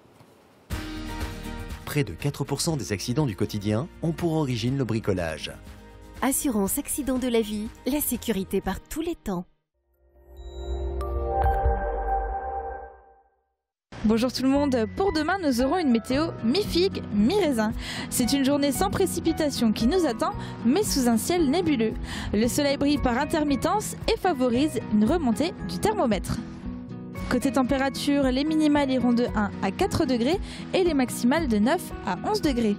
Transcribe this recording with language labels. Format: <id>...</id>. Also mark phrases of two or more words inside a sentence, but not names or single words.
<fr>Près de 4% des accidents du quotidien ont pour origine le bricolage. Assurance accident de la vie, la sécurité par tous les temps. Bonjour tout le monde, pour demain nous aurons une météo mi-figue, mi-raisin. C'est une journée sans précipitation qui nous attend, mais sous un ciel nébuleux. Le soleil brille par intermittence et favorise une remontée du thermomètre. Côté température, les minimales iront de 1 à 4 degrés et les maximales de 9 à 11 degrés.</fr>